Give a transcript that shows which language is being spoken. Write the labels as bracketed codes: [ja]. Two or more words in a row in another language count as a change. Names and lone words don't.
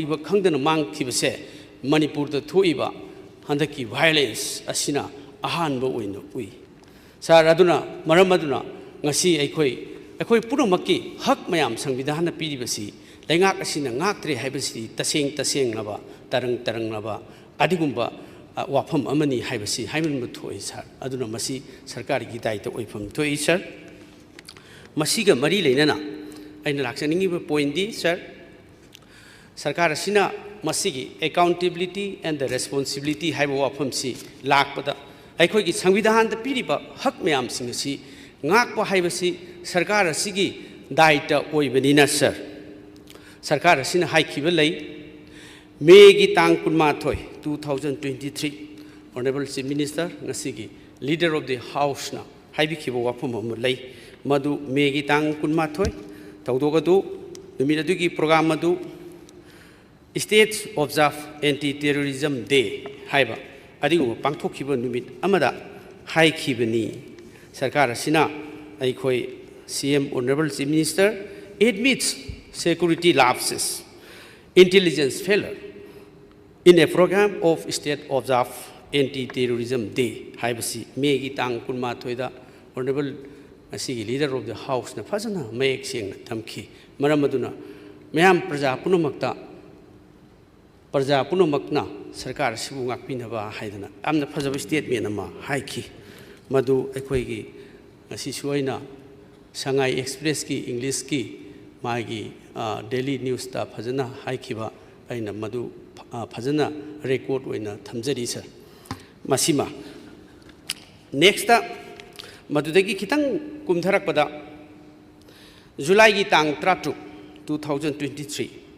[mni] ba khangdana mangkhibase manipur da thoiba handaki violence asina ahan ba oina ui sar aduna maram aduna ngasi ai puramaki hak mayam संविधान na piribasi laingak asina ngaktre haibasi taseng laba tarang laba adigumba wafam amani haibasi haiman thoi sar aduna masi sarkar gi dai ta oifam thoi sir masiga mari leinana aina laksaningi ba point di sir sarkar asina masigi [en] accountability and the responsibility [mni] haiba wafam si lakpada ai gi संविधान da piriba hak mayam sing si ngakpa haibasi sarkar asigi dai ta oibanina sir sarkar asina haikhiba lei May gi tang kunma thoi 2023 [en] Honorable Chief Minister [mni] ngasigi [en] Leader of the House [mni] na haibi khibo wafam am lei madu May gi tang kunma thoi tawdogadu numira dugi program madu States Observe Anti-Terrorism Day haiba adigu pangthokhiba numit amada haikhibani sarkar asina aikhoi [en] CM Honorable Chief Minister admits security lapses intelligence failure in a program of State Observe Anti-Terrorism Day [mni] haibasi May gi tang kunma thoida Honorable asigi [en] Leader of the House [mni] na phajana mayek seng thamki maramaduna mayam praja punamakna sarkar sibu ngakpinaba haidana amna phajaba statement ama haiki madu ekhoigi asi suaina Shanghai Express ki English ki magi Daily News ta phajana haikiba aina madu phajana record oina thamjari sir masima next ta madudagi khitang kumtharakpada July gi tang 30 2023